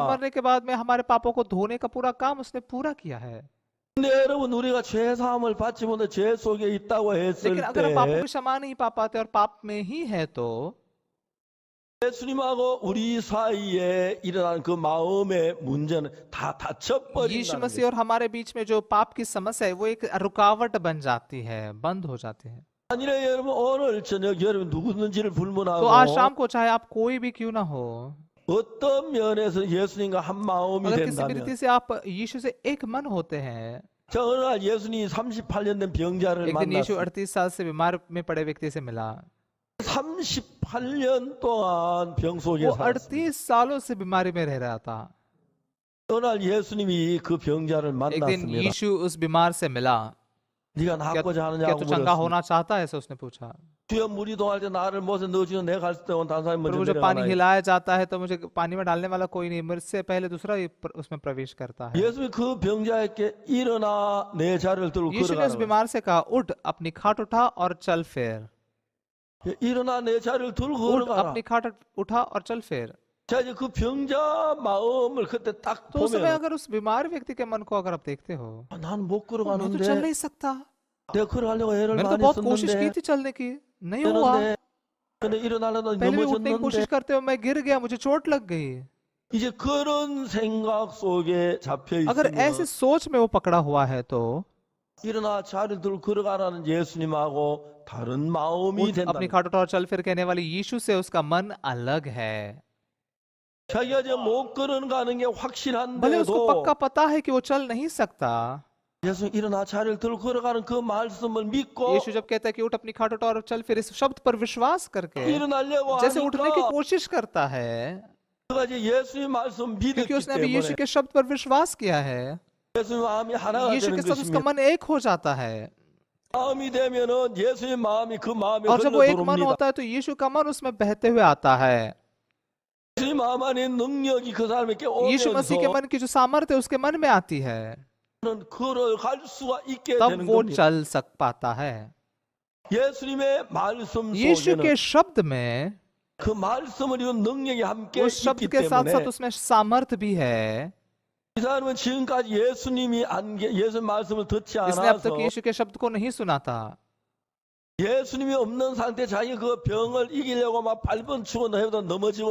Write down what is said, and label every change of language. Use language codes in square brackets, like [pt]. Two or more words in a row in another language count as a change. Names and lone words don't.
[hi] मरने के बाद में हमारे पापों को धोने का पूरा काम उसने पूरा किया है। [ko] 근데 여러분 우리가 죄 사함을 받지 못해 죄 속에 있다고 했을 [hi] लेकिन अगर हम पापों [ko] 때 [hi] की क्षमा नहीं पा पाते और पाप में ही है तो [ko] 예수님하고 우리 사이에 일어난 그 마음의 문제는 다 [hi] यीशु [ko] 닫혀버린다는 [hi] मसीह और हमारे बीच में जो पाप की समस्या है वो एक रुकावट बन जाती है, बंद हो जाती है। [ko] 아니래 여러분 오늘 저녁 여러분 누구든지를 [hi] तो आज [ko] 불문하고 [hi] शाम को चाहे आप कोई भी क्यों ना हो, [ko] 어떤 면에서 예수님과 한 마음이 [hi] अगर किसी भी [ko] 된다면 [hi] रीति से आप यीशु से एक मन होते हैं। [ko] 저 어느 날 예수님이 38년 된 병자를 [hi] एक दिन यीशु [ko] 만났어요. [hi] 38 साल से बीमार में पड़े व्यक्ति से मिला। [ko] 38년 동안 병 속에 [hi] वो [ko] 살았어요. [hi] 38 सालों से बीमारी में रह रहा था। [ko] 어느 날 예수님이 그 병자를 [hi] एक दिन [ko] 만났습니다. [hi] यीशु उस बीमार से मिला। [ko] 네가 [hi] क्या [ko] 낫고자 [hi] क्या [ko] 하느냐고 [hi] तू चंगा [ko] 물었습니다. [hi] होना चाहता है, ऐसा उसने पूछा। [ko] 주여 물이 동할 때 나를 못에 넣어주는 내가 갈 때 온 다른 사람이 먼저 [hi] प्रभु जब पानी [ko] 내려가나요? [hi] हिलाया जाता है तो मुझे पानी में डालने वाला कोई नहीं, मुझसे पहले दूसरा ही उसमें प्रवेश करता है। [ko] 예수님이 그 병자에게 일어나 내 자리를 들고 [hi] यीशु ने उस [ko] 걸어가라고. [hi] बीमार से कहा, उठ अपनी खाट उठा और चल फिर। [ko] 일어나 내 자리를 들고 [hi] उठ [ko] 걸어가라. [hi] अपनी खाट उठा और चल फिर। [ko] 자 이제 그 병자 마음을 그때 딱 [hi] तो उस समय [ko] 보면 [hi] अगर उस बीमार व्यक्ति के मन को अगर आप देखते हो, [ko] 나는 못 [hi] मैं तो चल [ko] 걸어가는데 [hi] नहीं सकता, [ko] 내가 걸어가려고 애를 [hi] मैंने तो [ko] 많이 [hi] बहुत कोशिश की [ko] 썼는데 [hi] थी चलने की, नहीं हुआ। [ko] 되는데 근데 일어나려다 [hi] पहले भी उठने की [ko] 넘어졌는데 [hi] कोशिश करते हुए मैं गिर गया, मुझे चोट लग गई। [ko] 이제 그런 생각 속에 잡혀 [hi] अगर ऐसे [ko] 있으면 [hi] सोच में वो पकड़ा हुआ है तो [ko] 일어나 자리를 들고 걸어가라는 예수님하고 다른 마음이 [hi] उठ अपनी [ko] 된다. [hi] खाट उठा और चल फिर कहने वाले यीशु से उसका मन अलग है। [ko] 자기가 이제 못 걸어가는 게 [hi] भले उसको [ko] 확실한데도 [hi] पक्का पता है कि वो चल नहीं सकता। [ko] 예수 일어나 자리를 들고 걸어가는 그 말씀을 믿고 [hi] यीशु जब कहता है कि उठ अपनी खाट उठा और चल फिर, इस शब्द पर विश्वास करके [ko] 일어나려고 [hi] जैसे उठने की [ko] 하니까 [hi] कोशिश करता है, [ko] 그가 이제 예수의 말씀 [hi] क्योंकि [ko] 믿었기 [hi] उसने अभी यीशु [ko] 때문에 [hi] के शब्द पर विश्वास किया है, [ko] 예수의 마음이 하나가 [hi] यीशु के [ko] 되는 [hi] साथ उसका [ko] 것입니다. [hi] मन एक हो जाता है। [ko] 마음이 되면은 예수의 마음이 그 마음에 [hi] और जब वो एक मन [ko] 흘러 [hi] होता है तो यीशु का मन उसमें बहते हुए आता है। [ko] 예수의 마음 안에 능력이 그 사람에게 [hi] यीशु मसीह के [ko] 오면서 [hi] मन की जो सामर्थ्य है उसके मन में आती है, [ko] 걸어갈 수가 있게 [hi] तब [ko] 되는 [hi] वो [ko] 겁니다. [hi] चल सक पाता है। [ko] 예수님의 말씀 [hi] यीशु [ko] 속에는 [hi] के शब्द में, [ko] 그 말씀을 이룬 능력이 함께 [hi] उस शब्द [ko] 있기 [hi] के साथ [ko] 때문에 [hi] साथ उसमें सामर्थ्य भी है। [ko] 이 사람은 지금까지 예수님이 예수 말씀을 듣지 [hi] इसने अब [ko] 않아서 [hi] तक यीशु के शब्द को नहीं सुना था। [ko] 예수님이 없는 상태 자기 그 병을 이기려고 막 발번 추고 해도 넘어지고